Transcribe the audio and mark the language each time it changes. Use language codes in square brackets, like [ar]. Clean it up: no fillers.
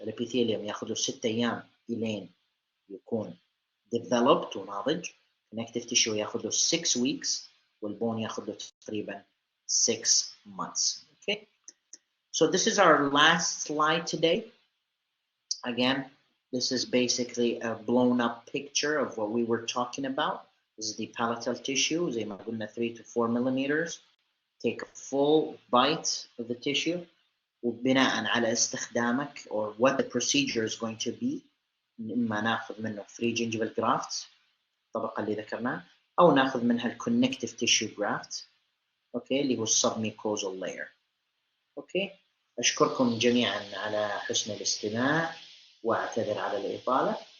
[ar] الابيثيليوم ياخذ له 6 ايام الين يكون developed وناضج. connective tissue ياخذ له [en] 6 weeks [ar] والبون ياخذ له تقريبا [en] 6 months. Okay, so this is our last slide today. Again, this is basically a blown up picture of what we were talking about. This is the palatal tissue, [ar] زي ما قلنا [en] 3 to 4 millimeters. Take a full bite of the tissue [ar] وبناء على استخدامك [en] or what the procedure is going to be [ar] إما ناخذ منه [en] free gingival grafts [ar] الطبقة اللي ذكرناها أو ناخذ منها [en] الconnective tissue graft. [ar] أوكي اللي هو submucosal layer. أوكي أشكركم جميعا على حسن الاستماع وأعتذر على الإطالة.